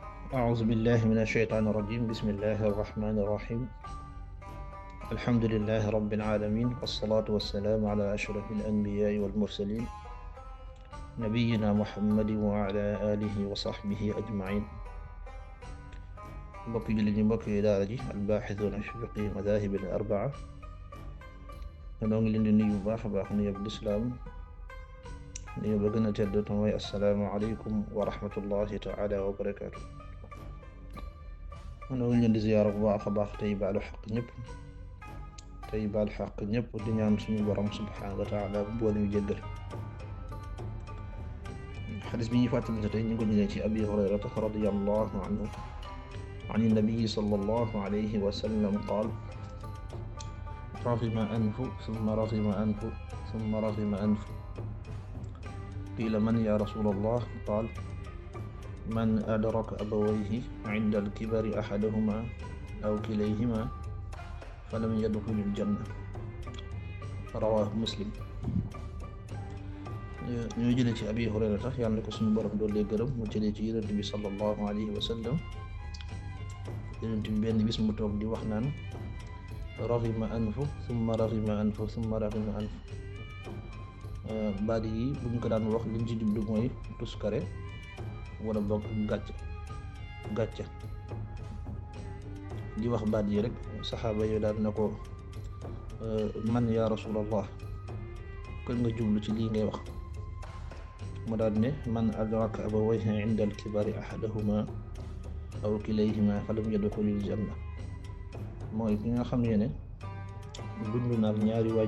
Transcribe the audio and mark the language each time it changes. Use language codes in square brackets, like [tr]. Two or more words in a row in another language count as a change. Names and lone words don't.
[ar] أعوذ بالله من الشيطان الرجيم بسم الله الرحمن الرحيم الحمد لله رب العالمين والصلاة والسلام على أشرف الأنبياء والمرسلين نبينا محمد وعلى آله وصحبه أجمعين [wo] mbokki jullit ñi mbokki daara ji [ar] الباحثون في فقه المذاهب الأربعة [wo] noo ngi leen di nuyu bu baax a baax nuyu bu lislaam nuyu ba gën a tedd te mooy [ar] السلام عليكم ورحمة الله تعالى وبركاته. [wo] noo ngi leen di ziyaara bu baax a baax tey baalu xaq ñëpp di ñaan suñu borom [ar] سبحانه وتعالى [wo] bu ñu jéggal. xadis bi ñuy fàttali tey ñu ngi ko jëlee ci [ar] أبي هريرة رضي الله عنه عن النبي صلى الله عليه وسلم قال رغم أنف ثم رغم أنف ثم رغم أنف قيل من يا رسول الله قال من أدرك أبويه عند الكبر أحدهما أو كليهما فلم يدخل الجنة رواه مسلم. [wo] ñu jëlee ci abi hurayrata yàlla na ko suñu borom doole gërëm mu jëlee ci yonent bi [ar] صلى الله عليه وسلم [wo] yonent bi benn bis mu toog di wax naan [ar] رغم أنف ثم رغم أنف ثم رغم أنف [wo] baat yi buñ ko daan wax liñ ci jublu mooy tuskare wala boog gàcce di wax baat yi rek saxaaba yi daan na ko man [ar] يا رسول الله [wo] kon nga jublu ci lii ngay wax mu daal ne [ar] من أدرك أبويه عند الكبر أحدهما أو كليهما فلم يدخل الجنة [wo] mooy ki nga xam ne dund na ak ñaari